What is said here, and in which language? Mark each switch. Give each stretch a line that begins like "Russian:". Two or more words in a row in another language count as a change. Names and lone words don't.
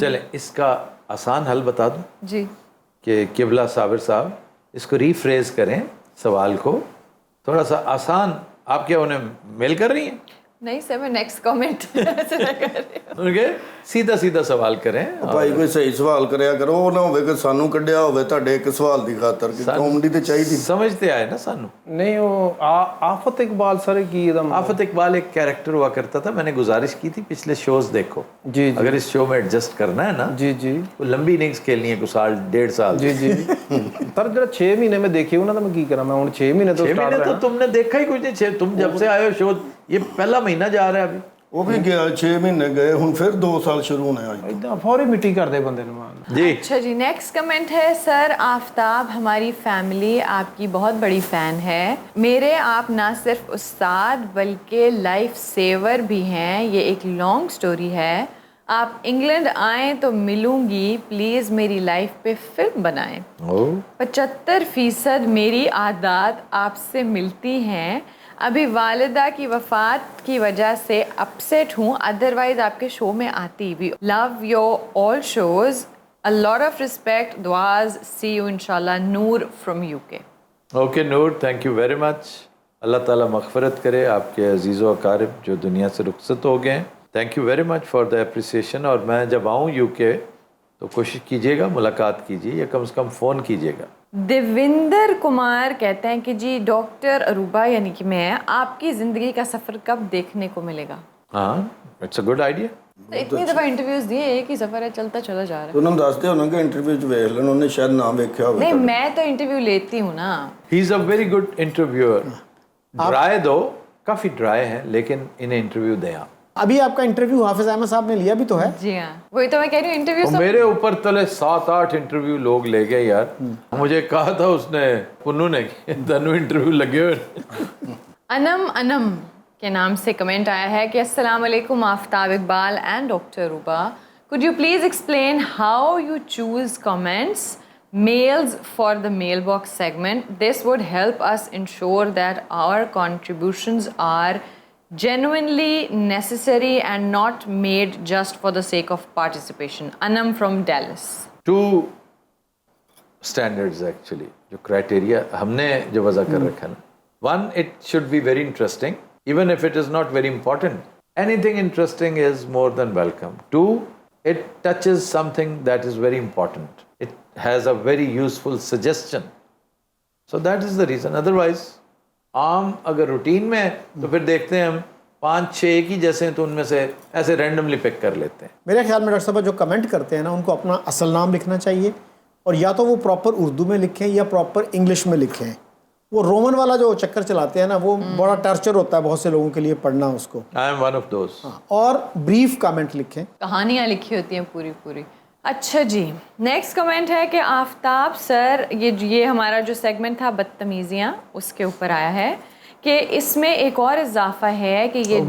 Urdu: چلیں اس کا آسان حل بتا دوں جی, کہ قبلہ صابر صاحب اس کو ری فریز کریں سوال کو, تھوڑا سا آسان. آپ کیا انہیں میل کر رہی ہیں؟ نہیں سر, میں
English: next comment
Urdu: ان کے سیدھا سیدھا سوال کریں.
Punjabi: ਭਾਈ ਕੋਈ ਸਹੀ ਸਵਾਲ ਕਰਿਆ ਕਰੋ, ਉਹ ਨਾ ਹੋਵੇ ਕਿ ਸਾਨੂੰ ਕੱਢਿਆ ਹੋਵੇ ਤੁਹਾਡੇ ਇੱਕ ਸਵਾਲ ਦੀ ਖਾਤਰ, ਕਿ ਕਾਮੇਡੀ ਤੇ ਚਾਹੀਦੀ. سمجھتے آئے نا سانو.
Urdu: نہیں وہ آفت اقبال سر کی آفت اقبال ایک کیریکٹر ہوا کرتا تھا. میں نے گزارش کی تھی پچھلے شوز دیکھو, جی اگر اس شو میں ایڈجسٹ کرنا ہے نا, جی جی وہ لمبی اننگز کھیلنی ہے, کوئی سال 1.5 سال. جی جی.
Punjabi: سر جڑا 6 مہینے میں دیکھے ہونا, تو میں کی کرا, میں ہوں 6 مہینے تو
Urdu: 6 مہینے تو تم نے دیکھا ہی کچھ نہیں. تم جب سے آئے ہو شو, یہ پہلا مہینہ جا رہا ہے ابھی.
Punjabi: ਉਹ ਵੀ ਗਿਆ 6 مہینے گئے, ਹੁਣ ਫਿਰ 2 سال شروع ہونے آج. ਏਦਾਂ ਫੌਰੀ ਮਿੱਟੀ ਕਰਦੇ ਬੰਦੇ ਨੂੰ.
Urdu: جی. اچھا جی,
English: next comment
Urdu: ہے, سر آفتاب ہماری فیملی آپ کی بہت بڑی فین ہے. میرے آپ نہ صرف استاد بلکہ
English: life saver
Urdu: بھی ہیں. یہ ایک
English: long story
Urdu: ہے. آپ انگلینڈ آئیں تو ملوں گی, پلیز میری لائف پہ فلم بنائیں. 75% میری عادات آپ سے ملتی ہیں. ابھی والدہ کی وفات کی وجہ سے اپسیٹ ہوں, ادروائز آپ کے شو میں آتی بھی.
English: love your all shows, a lot of respect, duas, see you inshallah. نور from UK. اوکے نور, thank you very much.
Urdu: اللہ تعالیٰ مغفرت کرے آپ کے عزیز و اقارب جو دنیا سے رخصت ہو گئے ہیں.
English: thank you very much for the appreciation.
Urdu: اور میں جب آؤں UK تو کوشش کیجیے گا ملاقات کیجیے, یا کم سے کم فون کیجیے گا. دیویندر کمار کہتے ہیں کہ جی ڈاکٹر اروبا یعنی کہ میں, آپ کی زندگی کا سفر کب دیکھنے کو ملے گا؟
English: ہاں, it's a good idea.
Urdu: اتنی دفعہ انٹرویوز دیے, ایک ہی سفر ہے, چلتا چلا جا رہا ہے.
Punjabi: ਉਹਨਾਂ ਨੂੰ ਦੱਸਦੇ ਹੋਣਾ ਕਿ ਇੰਟਰਵਿਊ 'ਚ ਵੇਖ ਲੈਣ, ਉਹਨੇ ਸ਼ਾਇਦ ਨਾ ਵੇਖਿਆ ਹੋਵੇ.
Urdu: نہیں, میں تو انٹرویو لیتی ہوں نا.
English: he is a very good interviewer. dry though,
Urdu: کافی ڈرائی ہیں, لیکن انہیں انٹرویو دیں آپ. ابھی آپ کا انٹرویو حافظ احمد صاحب نے لیا بھی تو ہے. جی ہاں, وہی تو میں کہہ رہی ہوں, انٹرویو میرے اوپر تلے 7-8 انٹرویو لوگ لے گئے یار. مجھے کہا تھا اس نے, پنو نے, دنو انٹرویو لگے ہوئے. انم کے نام سے کمنٹ آیا ہے کہ السلام علیکم آفتاب اقبال اینڈ ڈاکٹر اروبا,
English: could you please explain how you choose comments mails for the mailbox segment? This would help us ensure that our contributions are genuinely necessary and not made just for the sake of participation. Anam from Dallas. 2 standards actually,
Urdu: جو criteria ہم نے جو وضع کر رکھا نا.
English: 1, it should be very interesting, even if it is not very important. Anything interesting is more than welcome. 2, it touches something that is very important. It has a very useful suggestion. So that is the reason. Otherwise,
Urdu: عام اگر روٹین میں ہے تو پھر دیکھتے ہیں ہم 5-6 ایک ہی جیسے ہیں, تو ان میں سے ایسے
English: randomly pick
Urdu: کر لیتے ہیں. میرے خیال میں ڈاکٹر صاحب جو کمنٹ کرتے ہیں نا, ان کو اپنا اصل نام لکھنا چاہیے, اور یا تو وہ پراپر اردو میں لکھیں یا پراپر انگلش میں لکھیں. وہ رومن والا جو چکر چلاتے ہیں نا، وہ بڑا ٹارچر ہوتا ہے بہت سے لوگوں کے لیے پڑھنا اس کو.
English: I am one of those.
Urdu: اور
English: brief comment
Urdu: لکھیں. کہانیاں لکھی ہوتی ہیں پوری پوری۔ اچھا جی,
English: next comment
Urdu: ہے کہ آفتاب سر، یہ ہمارا جو سیگمنٹ تھا بدتمیزیاں، اس کے اوپر آیا ہے کہ اس میں ایک اور اضافہ ہے کہ یہ